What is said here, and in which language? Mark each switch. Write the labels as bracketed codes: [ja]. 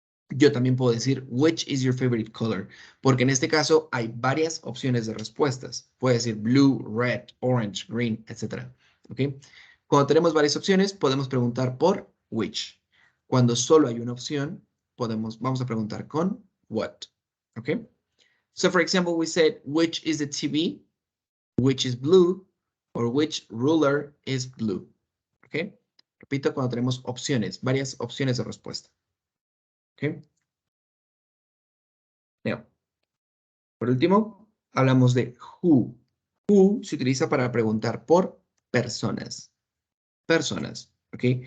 [es] Yo también puedo decir, [en] which is your favorite color? [es] Porque en este caso hay varias opciones de respuestas. Puede decir [en] blue, red, orange, green, [es] etc. ¿Ok? Cuando tenemos varias opciones, podemos preguntar por which. Cuando solo hay una opción, vamos a preguntar con what. ¿Ok? [en] So, for example, we said, which is the TV? Which is blue? Or which ruler is blue? ¿Ok? [es] Repito, cuando tenemos opciones, varias opciones de respuesta. ¿Ok? [en] Now, [es] por último, hablamos de who. Who se utiliza para preguntar por personas. Personas, ¿ok?